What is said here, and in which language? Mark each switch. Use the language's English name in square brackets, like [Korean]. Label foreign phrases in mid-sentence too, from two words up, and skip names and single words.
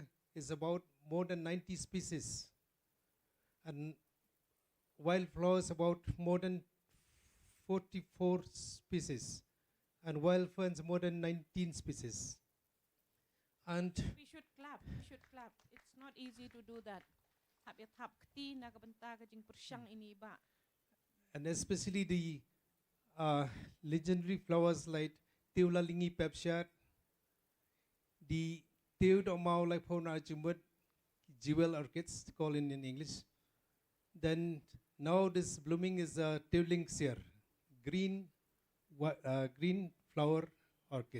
[English] Is about more than 90 species, and wildflowers about more than 44 species, and wild ferns more than 19 species. And We should clap. We should clap. It's not easy to do that. [Khasi] Habit hap kti nakabanta ka jing persyang ini ba. [English] and especially the legendary flowers like Teulalingi pepshat, the Teodomau Lipona Jumut, jewel orchids, called in English. Then now this blooming is Teulingsier, green, green flower orchid.